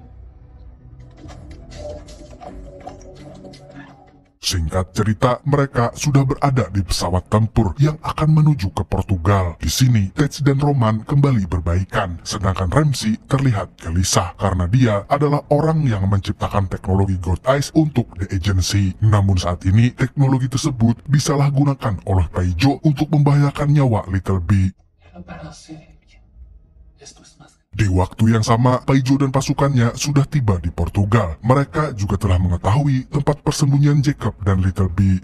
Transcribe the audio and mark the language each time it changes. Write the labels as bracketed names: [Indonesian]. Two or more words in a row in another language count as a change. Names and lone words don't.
[Indonesian] Singkat cerita, mereka sudah berada di pesawat tempur yang akan menuju ke Portugal. Di sini, Tej dan Roman kembali berbaikan, sedangkan Ramsey terlihat gelisah karena dia adalah orang yang menciptakan teknologi God Eyes untuk The Agency. Namun saat ini, teknologi tersebut disalahgunakan oleh Paijo untuk membahayakan nyawa Little B. [Spanish] Para hacer el bien. Esto es más. [Indonesian] Di waktu yang sama, Paijo dan pasukannya sudah tiba di Portugal. Mereka juga telah mengetahui tempat persembunyian Jacob dan Little B.